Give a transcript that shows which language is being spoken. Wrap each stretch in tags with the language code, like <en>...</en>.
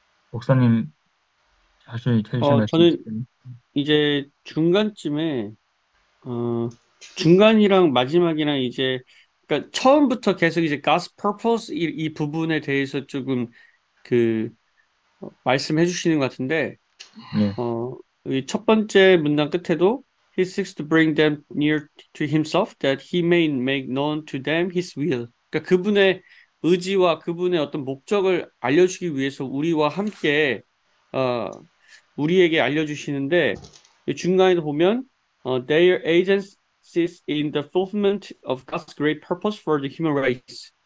<ko>목사님 다시 해주실 말씀 저는 있으세요? 이제 중간쯤에, 중간이랑 마지막이랑 이제, 그러니까 처음부터 계속 이제</ko> <en>God's purpose</en> <ko>이 부분에 대해서 조금 그, 말씀해 주시는 것 같은데, 예, 이 첫 번째 문장 끝에도</ko> <en>He seeks to bring them near to himself that he may make known to them his will.</en> <ko>그러니까 그분의 의지와 그분의 어떤 목적을 알려주기 위해서 우리와 함께 어, 우리에게 알려주시는데 이 중간에도 보면</ko> <en>their agencies in the fulfillment of God's great purpose for the human race.</en>